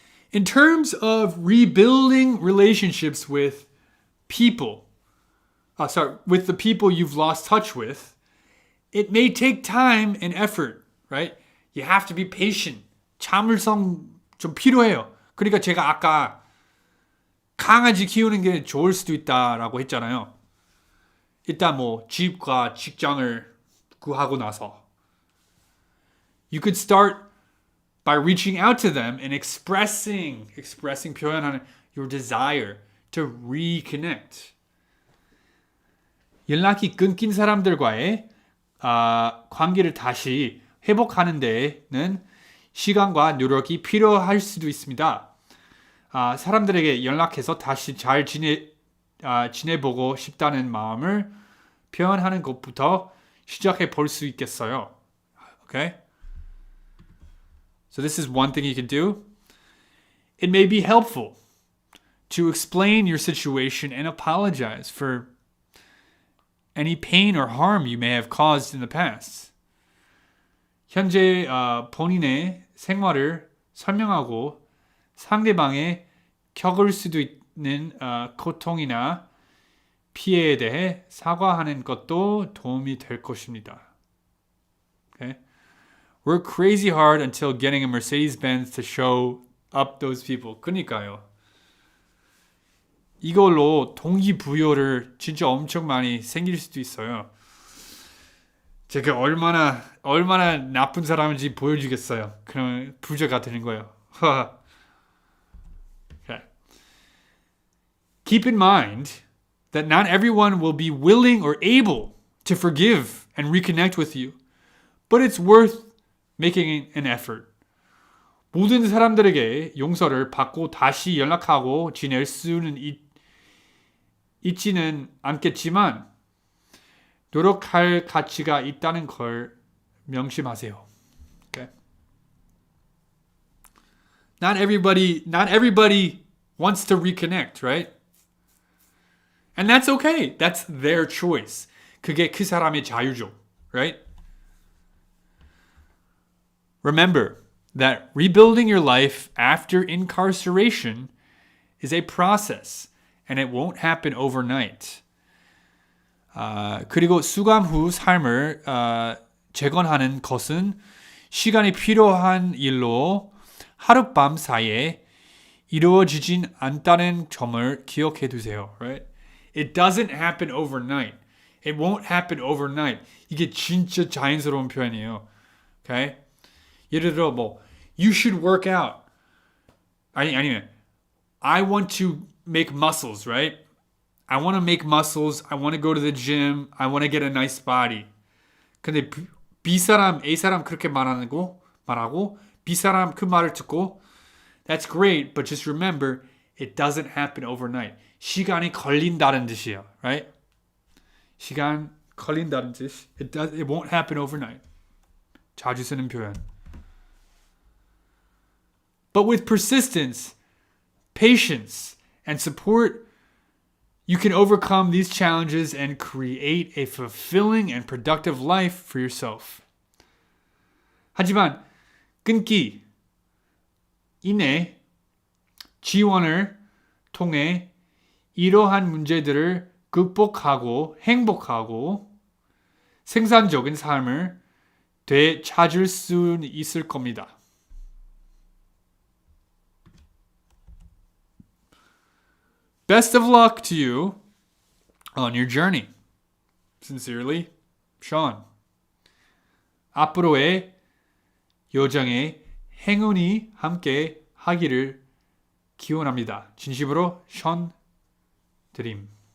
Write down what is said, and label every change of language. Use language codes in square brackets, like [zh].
[en] In terms of rebuilding relationships with people, with the people you've lost touch with, it may take time and effort, right? You have to be patient. [ko] 참을성 좀 필요해요. 그러니까 제가 아까 강아지 키우는 게 좋을 수도 있다라고 했잖아요. 일단 뭐 집과 직장을 구하고 나서 [en] you could start by reaching out to them and expressing [ko] 표현하는 [en] your desire to reconnect. [ko] 연락이 끊긴 사람들과의 관계를 다시 회복하는 데에는 시간과 노력이 필요할 수도 있습니다. 사람들에게 연락해서 다시 잘 지내보고 싶다는 마음을 표현하는 것부터 시작해 볼 수 있겠어요. [en] Okay? So this is one thing you can do. It may be helpful to explain your situation and apologize for any pain or harm you may have caused in the past. [ko] 현재 본인의 생활을 설명하고 상대방의 겪을 수도 있는 고통이나 피해에 대해 사과하는 것도 도움이 될 것입니다. [en] Okay? Work crazy hard until getting a Mercedes-Benz to show up those people. [ko] 그러니까요. 이걸로 동기부여를 진짜 엄청 많이 생길 수도 있어요. 제가 얼마나 나쁜 사람인지 보여주겠어요. 그러면 부자가 되는 거예요. [en] Okay. Keep in mind that not everyone will be willing or able to forgive and reconnect with you, but it's worth making an effort. [ko] 모든 사람들에게 용서를 받고 다시 연락하고 지낼 수는 있지는 않겠지만 노력할 가치가 있다는 걸 명심하세요. [en] Okay? Not everybody wants to reconnect, right? And that's okay. That's their choice. [ko] 그게 그 사람의 자유죠, [en] right? Remember that rebuilding your life after incarceration is a process and it won't happen overnight. [ko] 그리고 수감 후 삶을 재건하는 것은 시간이 필요한 일로 하룻밤 사이에 이루어지진 않다는 점을 기억해 두세요. [en] Right? It doesn't happen overnight. It won't happen overnight. [ko] 이게 진짜 자연스러운 표현이에요. [en] Okay? [ko] 예를 들어 [en] you should work out. [ko] 아니면 [en] I want to make muscles, right? I want to make muscles. I want to go to the gym. I want to get a nice body. [ko] 근데 B사람, A사람 그렇게 말하고 B사람 그 말을 듣고 [en] that's great, but just remember it doesn't happen overnight. [ko] 시간이 걸린다는 뜻이에요, [en] right? [ko] 시간 걸린다는 뜻. [en] It won't happen overnight. [ko] 자주 쓰는 표현. [en] But with persistence, patience, and support, you can overcome these challenges and create a fulfilling and productive life for yourself. [ko] 하지만 끊기, 인내, 지원을 통해 이러한 문제들을 극복하고 행복하고 생산적인 삶을 되찾을 수 있을 겁니다. [en] Best of luck to you on your journey. Sincerely, Sean. [ko] 앞으로의 여정에 행운이 함께 하기를 기원합니다. 진심으로 Sean 드림.